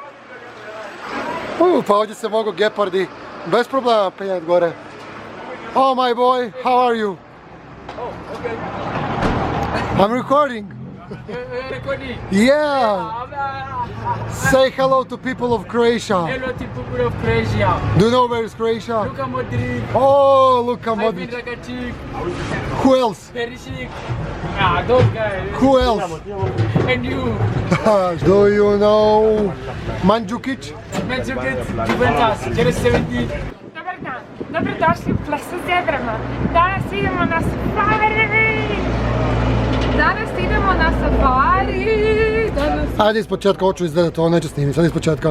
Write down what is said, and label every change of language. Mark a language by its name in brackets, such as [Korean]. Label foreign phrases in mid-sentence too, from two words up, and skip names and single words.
[Croatian] Pa ovdje se mogu gepardi bez problema penjati gore. [English] Oh my boy, how are you? Oh, okay. I'm recording. Recording. Yeah. Say hello to people of Croatia. Hello to people of Croatia. Do you know where is Croatia? Luka Modric. Oh, Luka Modric. Ivan Rakitic. Who else? Perisic. Ah, those guys. Who else? And you. Do you know Mandzukic? Mandzukic, Juventus, jersey 17. [Croatian] Dobar dan, dobrodošli u Ples sa zebrama. Danas idemo na safari. Ajde iz početka, hoću izgledati, ovo neću snimiti, sad iz početka.